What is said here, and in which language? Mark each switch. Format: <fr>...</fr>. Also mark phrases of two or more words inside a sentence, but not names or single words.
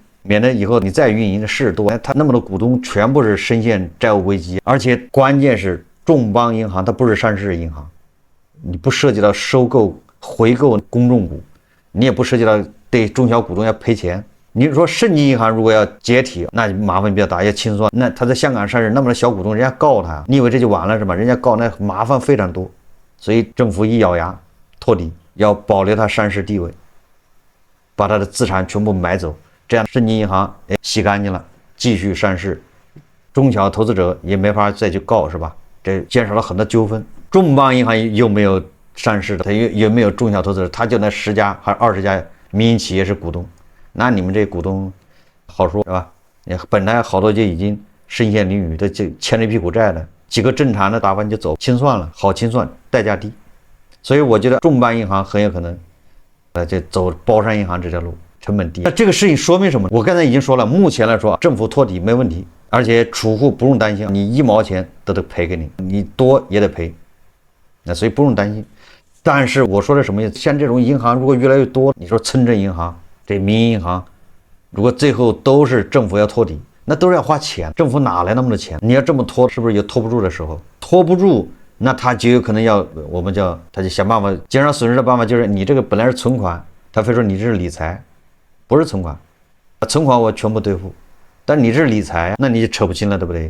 <zh>免得以後你再運營的事多，他那麼多股東全部是深陷債務危機，而且關鍵是中邦銀行它不是上市銀行，你不涉及到收購、回購公众股，你也不涉及到對中小股東要賠錢。你說盛京銀行如果要解體，那麻煩比較大，要清算，那他在香港上市那么多小股東，人家告他，你以為這就完了是吧？人家告那麻煩非常多，所以政府一咬牙托底，要保留它上市地位，把它的資產全部買走。這樣盛京銀行洗乾淨了，繼續上市，中小投資者也沒法再去告是吧？這減少了很多糾紛。中邦銀行又沒有上市的，它又沒有中小投資者，它就那10家還是20家民營企業是股東，那你們這股東好說是吧？本來好多就已經身陷囹圄的，就欠了一屁股債了，幾個正常的打完就走，清算了，好清算，代價低，所以我覺得中邦銀行很有可能就走包商銀行這條路。成本低，那這個事情說明什麼？我剛才已經說了，目前來說政府托底沒問題，而且儲戶不用擔心，你1毛錢都得賠給你，你多也得賠，那所以不用擔心。但是我說的什麼意思？像這種銀行如果越來越多，你說村鎮銀行、這民營銀行，如果最後都是政府要托底， 那都是要花錢，政府哪來那麼多錢？你要這麼拖，是不是有拖不住的時候？拖不住，那他就有可能要我們叫他就想辦法減少損失的辦法，就是你這個本來是存款，他非說你這是理財，不是存款，存款我全部兌付，但你這是理財，那你就扯不清了，對不對？</zh>